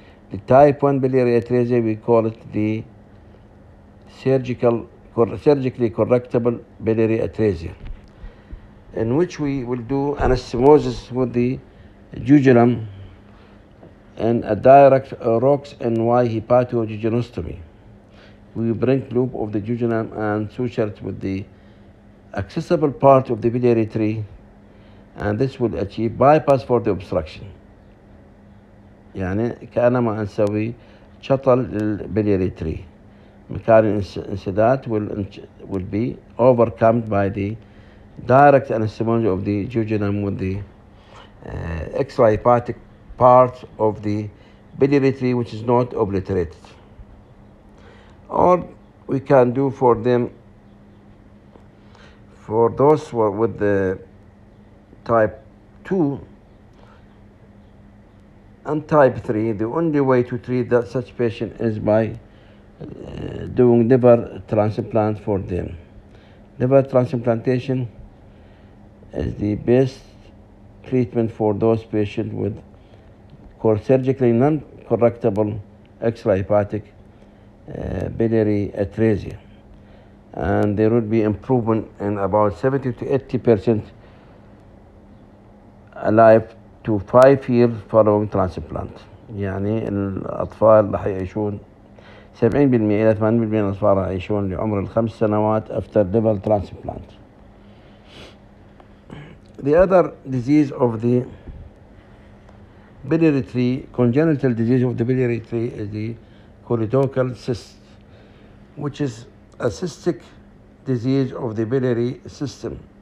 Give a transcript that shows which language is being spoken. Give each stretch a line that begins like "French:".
English: The type 1 biliary atresia, we call it the surgically correctable biliary atresia, in which we will do anastomosis with the jejunum and a direct ROX NY hepatojejunostomy. We bring loop of the jejunum and suture it with the accessible part of the biliary tree, and this will achieve bypass for the obstruction.
Arabic: يعني كأنما نسوي شطل للبلياري tree. مكان الانسداد
English: will be overcome by the direct anastomosis of the jejunum with the extrahepatic part of the biliary tree, which is not obliterated. Or we can do for them, for those with the type 2 and type 3, the only way to treat such patient is by doing liver transplant for them. Liver transplantation is the best treatment for those patients with surgically non-correctable extrahepatic biliary atresia, and there would be improvement in about 70 to 80% alive to 5 years following transplant.
Arabic: يعني الأطفال راح يعيشون 70% إلى 80% من الأطفال راح يعيشون لعمر ال5 سنوات
English: after liver transplant. The other disease of the biliary tree, congenital disease of the biliary tree, is the choledochal cyst, which is a cystic disease of the biliary system.